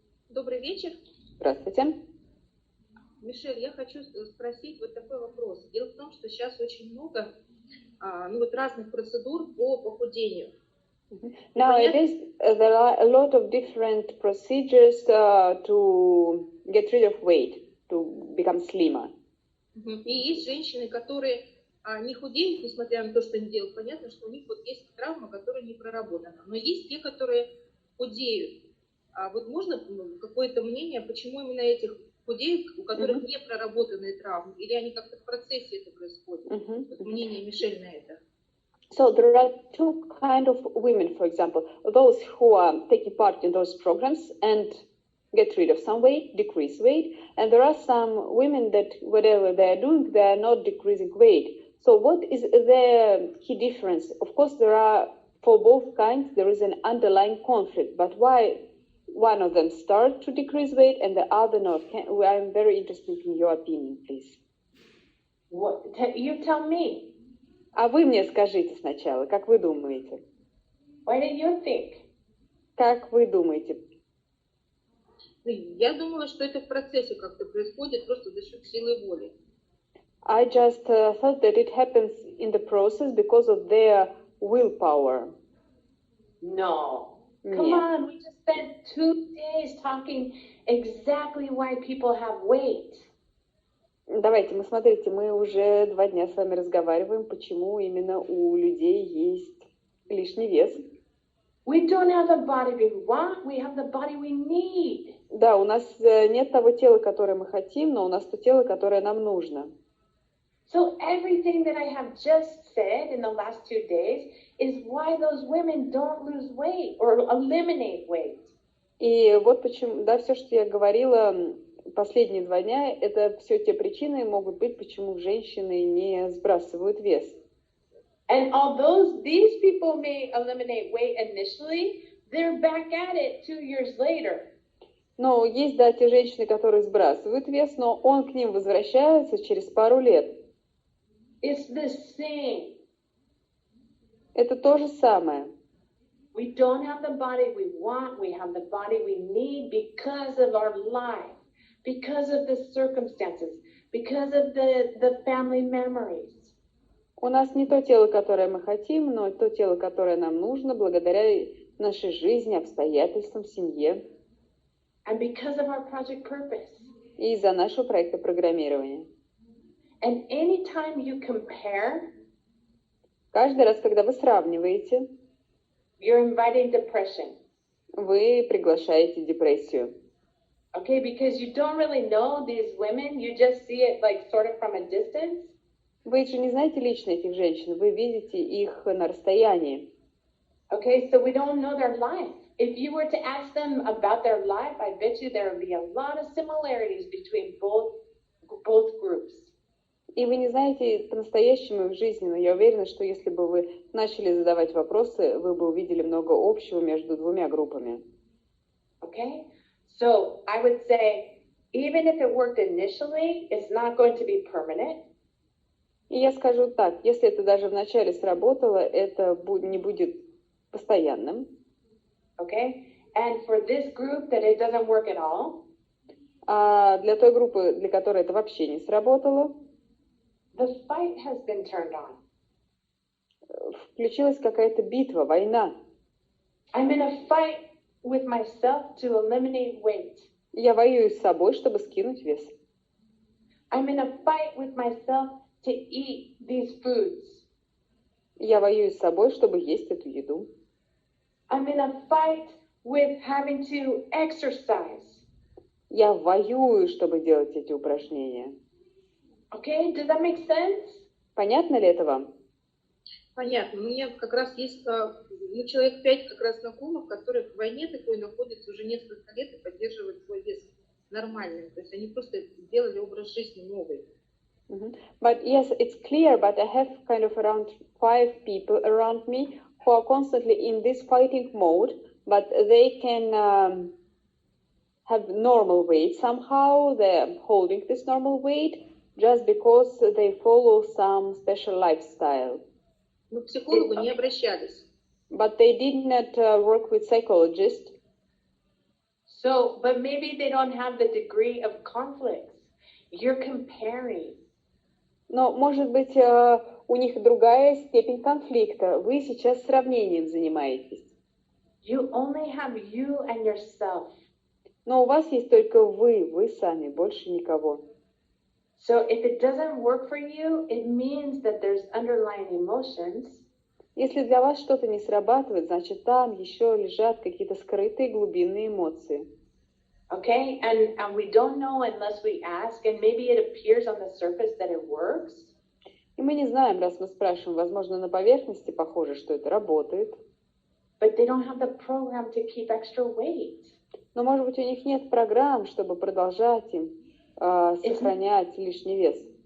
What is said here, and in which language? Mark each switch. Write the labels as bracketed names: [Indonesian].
[Russian] Добрый вечер. Здравствуйте. Мишель, я хочу спросить вот такой вопрос. Дело в том, что сейчас очень много разных процедур по похудению. [English] Nowadays, there are a lot of different procedures to get rid of weight, to become slimmer. [Russian] И есть женщины, которые не худеют, несмотря на то, что они делают. Понятно, что у них вот есть травма, которая не проработана. Но есть те, которые худеют. А вот можно какое-то мнение, почему именно этих худеют, у которых не проработанные травмы? Или они как-то в процессе это происходит? Вот мнение Мишель на это. [English] So there are two kind of women, for example, those who are taking part in those programs and get rid of some weight, decrease weight, and there are some women that whatever they are doing, they are not decreasing weight. So what is the key difference? Of course, there are, for both kinds, there is an underlying conflict, but why one of them start to decrease weight and the other not? I'm very interested in your opinion, please. What, you tell me. [Russian] А вы мне скажите сначала, как вы думаете? [English] What do you think? [Russian] Как вы думаете? Я думала, что это в процессе как-то происходит, просто за счет силы воли. [English] I just thought that it happens in the process because of their willpower. No. [Russian] Нет. [English] Come on, we just spent 2 days talking exactly why people have weight. [Russian] Давайте, смотрите, мы уже 2 дня с вами разговариваем, почему именно у людей есть лишний вес. [English] We don't have the body we want, we have the body we need. [Russian] Да, у нас нет того тела, которое мы хотим, но у нас то тело, которое нам нужно. [English] So everything that I have just said in the last 2 days is why those women don't lose weight or eliminate weight. [Russian] И вот почему, да, все, что я говорила последние 2 дня, это все те причины могут быть, почему женщины не сбрасывают вес. [English] And although these people may eliminate weight initially, they're back at it 2 years later. [Russian] Но есть, да, те женщины, которые сбрасывают вес, но он к ним возвращается через пару лет. [English] It's the same. [Russian] Это то же самое. [English] We don't have the body we want, we have the body we need because of our life, because of the circumstances, because of the family memories. [Russian] У нас не то тело, которое мы хотим, но то тело, которое нам нужно, благодаря нашей жизни, обстоятельствам, семье. [English] And because of our project purpose. [Russian] И из-за нашего проекта программирования. [English] And anytime you compare, [Russian] каждый раз, когда вы сравниваете, [English] you're inviting depression. [Russian] Вы приглашаете депрессию. [English] Okay, because you don't really know these women, you just see it like sort of from a distance. [Russian] Вы же не знаете лично этих женщин, вы видите их на расстоянии. [English] Okay, so we don't know their life. If you were to ask them about their life, I bet you there would be a lot of similarities between both groups. [Russian] И вы не знаете по-настоящему их жизни, но я уверена, что если бы вы начали задавать вопросы, вы бы увидели много общего между 2 группами. [English] Okay, so I would say, even if it worked initially, it's not going to be permanent. [Russian] И я скажу так, если это даже вначале сработало, это не будет постоянным. [English] Okay, and for this group that it doesn't work at all. [Russian] А для той группы, для которой это вообще не сработало, [English] the fight has been turned on. [Russian] Включилась какая-то битва, война. [English] I'm in a fight with myself to eliminate weight. [Russian] Я воюю с собой, чтобы скинуть вес. [English] I'm in a fight with myself to eat these foods. [Russian] Я воюю с собой, чтобы есть эту еду. [English] I'm in a fight with having to exercise. [Russian] Я воюю, чтобы делать эти упражнения. [English] Okay, does that make sense? [Russian] Понятно ли это вам? Понятно. У меня как раз есть человек 5 как раз знакомых, которые в войне такой находятся уже несколько лет и поддерживают свой вес нормальным. То есть они просто сделали образ жизни новый. [English] But yes, it's clear, but I have kind of around 5 people around me who are constantly in this fighting mode, but they can have normal weight somehow. They're holding this normal weight just because they follow some special lifestyle. [Russian] Но к психологу не обращались. [English] But they did not work with psychologists. So, but maybe they don't have the degree of conflicts. You're comparing. [Russian] Но, может быть, у них другая степень конфликта. Вы сейчас сравнением занимаетесь. [English] You only have you and yourself. [Russian] Но у вас есть только вы сами, больше никого. [English] So if it doesn't work for you, it means that there's underlying emotions. [Russian] Если для вас что-то не срабатывает, значит, там еще лежат какие-то скрытые глубинные эмоции. [English] Okay, and we don't know unless we ask, and maybe it appears on the surface that it works. [Russian] И мы не знаем, раз мы спрашиваем, возможно, на поверхности похоже, что это работает. [English] But they don't have the program to keep extra weight. [Russian] Но, может быть, у них нет программ, чтобы продолжать им сохранять лишний вес.